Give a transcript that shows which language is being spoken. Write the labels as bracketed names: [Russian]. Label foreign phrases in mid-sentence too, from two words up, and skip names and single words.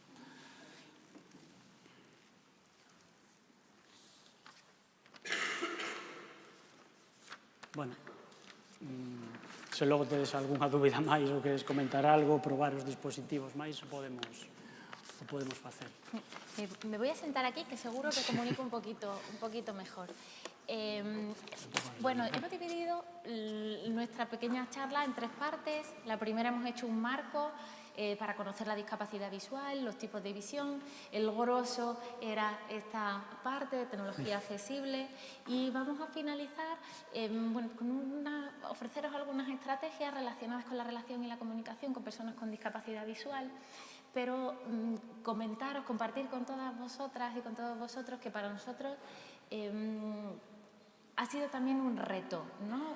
[Galician] Bueno, se logo tedes algunha dúbida máis ou queres comentar algo, probar os dispositivos máis, o podemos facer. [Spanish] Me voy a sentar aquí, que seguro que comunico un poquito mejor. Bueno, hemos dividido nuestra pequeña charla en 3 partes. La primera hemos hecho un marco para conocer la discapacidad visual, los tipos de visión. El grosso era esta parte de tecnología accesible y vamos a finalizar con ofreceros algunas estrategias relacionadas con la relación y la comunicación con personas con discapacidad visual, pero compartir con todas vosotras y con todos vosotros que para nosotros ha sido también un reto, ¿no?